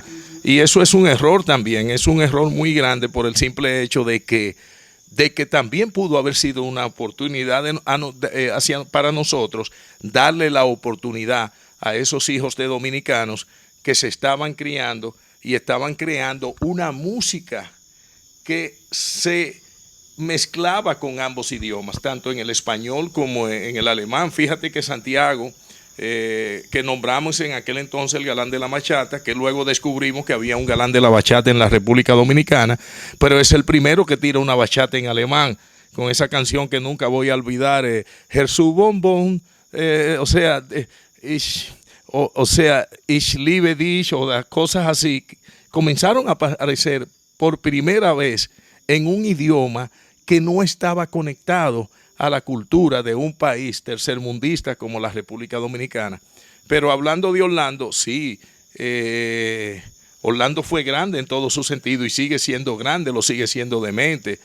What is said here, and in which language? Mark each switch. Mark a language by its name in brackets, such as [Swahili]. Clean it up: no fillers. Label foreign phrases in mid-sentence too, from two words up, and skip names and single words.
[Spanish] Y eso es un error también, es un error muy grande por el simple hecho de que también pudo haber sido una oportunidad para nosotros darle la oportunidad a esos hijos de dominicanos que se estaban criando y estaban creando una música que se mezclaba con ambos idiomas, tanto en el español como en el alemán. Fíjate que Santiago, que nombramos en aquel entonces el galán de la bachata, que luego descubrimos que había un galán de la bachata en la República Dominicana, pero es el primero que tira una bachata en alemán, con esa canción que nunca voy a olvidar, [German] Herr zu Bonbon, ich liebe dich, [Spanish] o las cosas así, comenzaron a aparecer por primera vez en un idioma que no estaba conectado a la cultura de un país tercermundista como la República Dominicana. Pero hablando de Orlando, sí, Orlando fue grande en todo su sentido y sigue siendo grande, lo sigue siendo demente.